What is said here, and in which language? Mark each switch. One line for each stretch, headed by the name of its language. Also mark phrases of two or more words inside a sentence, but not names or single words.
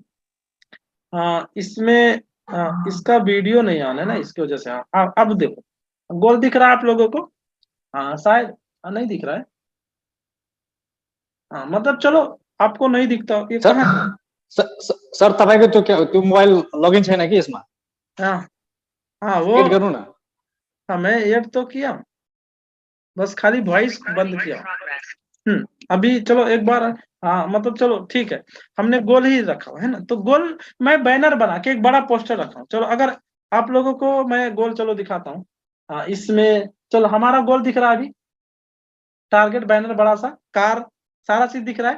Hindi: हाँ इसमें, इसका वीडियो नहीं आना है ना, इसकी वजह से। हाँ अब देखो गोल दिख रहा है आप लोगों को? हाँ शायद, नहीं दिख रहा है। हाँ मतलब चलो, आपको नहीं दिखता ये सर कहाँ से?
Nepali: सर तपाईँको त्यो मोबाइल लगइन छैन कि यसमा?
Hindi: हाँ हाँ वो,
Nepali: एड गर्नु न।
Hindi: हाँ मैं ऐड तो किया, बस खाली वॉइस बंद किया। अभी चलो एक बार, हाँ मतलब चलो ठीक है, हमने गोल ही रखा हुआ है ना, तो गोल मैं बैनर बना के एक बड़ा पोस्टर रखा हूँ। चलो अगर आप लोगों को मैं गोल चलो दिखाता हूँ। हाँ इसमें चलो हमारा गोल दिख रहा है अभी,
English: target banner
Hindi: बड़ा सा, कार, सारा चीज दिख रहा है।